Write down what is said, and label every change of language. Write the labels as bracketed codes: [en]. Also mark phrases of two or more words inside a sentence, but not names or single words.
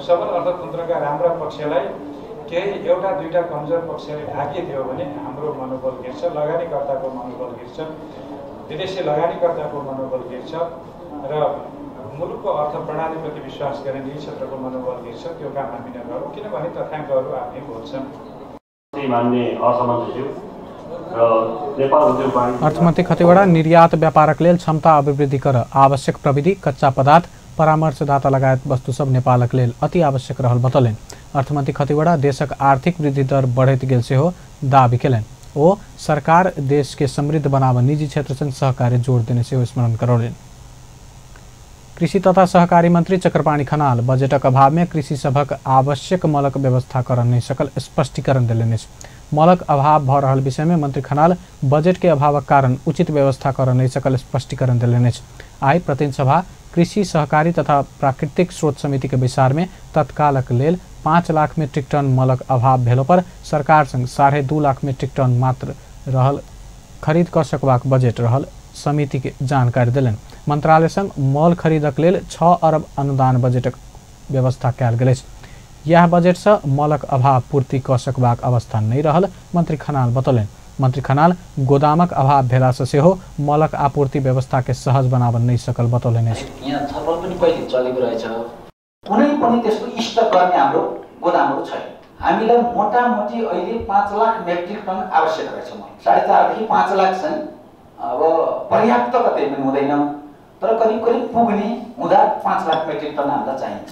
[ne] सबल अर्थतन्त्रका राम्रा पक्षलाई केही एउटा दुईटा कमजोर पक्षले ढाकिदियो भने हाम्रो मनोबल गिर्छ, लगानीकर्ताको मनोबल गिर्छ, विदेशी लगानीकर्ताको मनोबल गिर्छ र मुलुकको अर्थ प्रणालीप्रति विश्वास गर्ने निजी क्षेत्रको मनोबल गिर्छ। त्यो काम हामी नगरौँ, किनभने तथ्याङ्कहरू आफै बोल्छन्। [mai] अर्थमन्त्री खतिवड़ा निर्यात व्यापारक लेल क्षमता अभिवृद्धि कर आवश्यक प्रविधि कच्चा पदार्थ परामर्शदाता लगायत वस्तु सब नेपालक लेल अति आवश्यक रहल बतौलनि। अर्थमन्त्री खतिवड़ा देशक आर्थिक वृद्धि दर बढ़ैत गेल से हो दावी केलनि। ओ सरकार देश के समृद्ध बनाव निजी क्षेत्र संग सहकार्य जोड़ देने से स्मरण करौलनि। कृषि तथा सहकारी मंत्री चक्रपाणी खनाल बजेटक अभाव में कृषि सभक आवश्यक मलक व्यवस्था कर नहीं सकल स्पष्टीकरण दिलनि। मलक अभाव भ रहल विषय में मंत्री खनाल बजेट के अभावक कारण उचित व्यवस्था कर नहीं सकल स्पष्टीकरण दिलनि। आई प्रतिनिधि सभा कृषि सहकारी तथा प्राकृतिक स्रोत समिति के विचार में तत्कालक लेल 5 लाख मीट्रिक टन मलक अभाव भेलो पर सरकार संग 2.5 लाख मीट्रिक टन मात्र रहल खरीद कर सकबाक बजेट रहल समिति के जानकारी दिलनि। मंत्रालय संग मल खरीदक लेल 6 अरब अनुदान बजेटक व्यवस्था कयल गेल अछि। यह बजेट से मलक अभाव पूर्ति क सकबाक अवस्था नहीं रहल मंत्री खनाल बतौलनि। मंत्री खनाल गोदामक अभाव भेला से हो मलक आपूर्ति व्यवस्था के सहज बनावन नहीं सकल बतौलनि। [ne] यहाँ छलफल पनि पहिले चलेको रहेछ, कुनै पनि त्यसको स्टक गर्ने हाम्रो गोदामहरू छैन। हामीलाई मोटामोटी अहिले 5 लाख मेट्रिक टन आवश्यक रहेछ। 4.5 देखि 5 लाख छन्। अब पर्याप्त कतै पनि हुँदैन, तर करिब करिब पुग्ने हुँदा 5 लाख मेट्रिक टन हामीलाई चाहिन्छ।